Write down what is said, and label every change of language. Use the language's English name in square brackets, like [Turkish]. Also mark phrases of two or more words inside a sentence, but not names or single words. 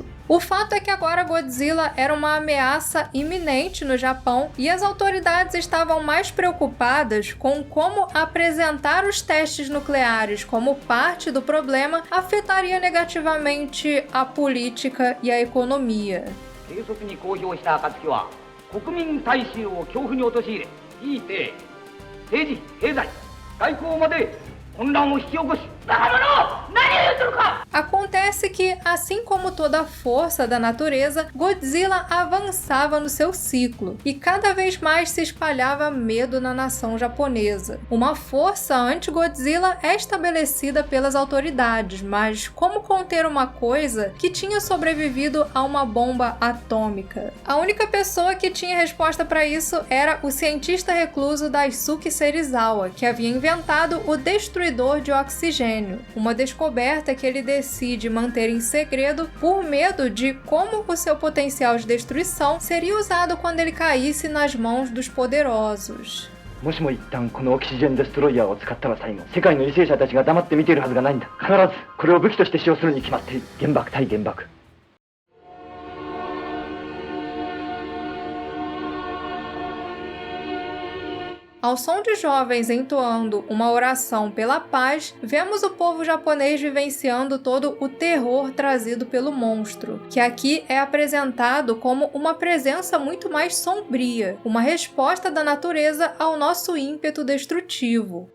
[Portuguese] O fato é que agora Godzilla era uma ameaça iminente no Japão e as autoridades estavam mais preocupadas com como apresentar os testes nucleares como parte do problema afetaria negativamente a política e a economia. [Japanese] 軽率に公表した暁は国民大衆を恐怖に陥れ、ひいて政治、経済、外交まで混乱を引き起こし、バカ者！何を言ってるか! [Portuguese] Acontece que, assim como toda a força da natureza, Godzilla avançava no seu ciclo e cada vez mais se espalhava medo na nação japonesa. Uma força anti-Godzilla é estabelecida pelas autoridades, mas como conter uma coisa que tinha sobrevivido a uma bomba atômica? A única pessoa que tinha resposta para isso era o cientista recluso Daisuke Serizawa, que havia inventado o destruidor de oxigênio, uma descoberta que ele decide manter em segredo por medo de como o seu potencial de destruição seria usado quando ele caísse nas mãos dos poderosos. [Japanese] もしも一旦このオキシジェンデストロイヤーを使ったら最後、世界の為政者たちが黙って見ているはずがないんだ。必ずこれを武器として使用するに決まっている。原爆対原爆。 [Portuguese] Ao som de jovens entoando uma oração pela paz, vemos o povo japonês vivenciando todo o terror trazido pelo monstro, que aqui é apresentado como uma presença muito mais sombria, uma resposta da natureza ao nosso ímpeto destrutivo.